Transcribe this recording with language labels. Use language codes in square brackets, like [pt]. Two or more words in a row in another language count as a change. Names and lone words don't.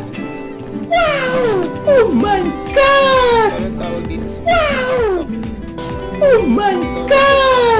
[en] Wow! Oh my God! [tl] Anong tawag dito sa [en] Oh my God!